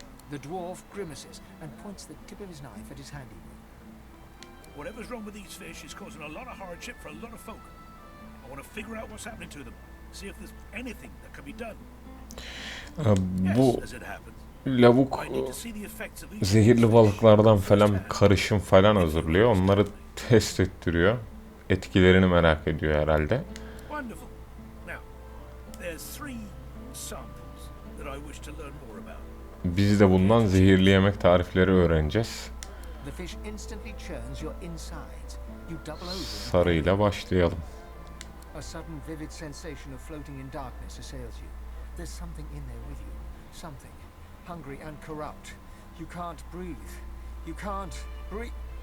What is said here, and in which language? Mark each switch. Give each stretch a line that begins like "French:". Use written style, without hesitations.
English: The dwarf grimaces and points the tip of his knife at his handiwork. Whatever's wrong with these fish is causing a lot of hardship for a lot of folk. I want to figure out what's happening to them. See if there's anything that can be done.
Turkish: Bu
English: yes, as it happens.
Turkish: lavuk
English: I need to see the effects of each.
Turkish: zehirli balıklardan falan karışım falan hazırlıyor. Onları test ettiriyor. Etkilerini merak ediyor herhalde.
English: Wonderful. Now, there's 3 samples that I wish to learn more about.
Turkish: Biz de bundan zehirli yemek tarifleri öğreneceğiz.
English: The fish instantly churns your insides. You double over.
Turkish: Sarıyla başlayalım.
English: A sudden vivid sensation of floating in darkness assails you. There's something in there with you. Something. Hungry and corrupt. You can't breathe. You can't breathe.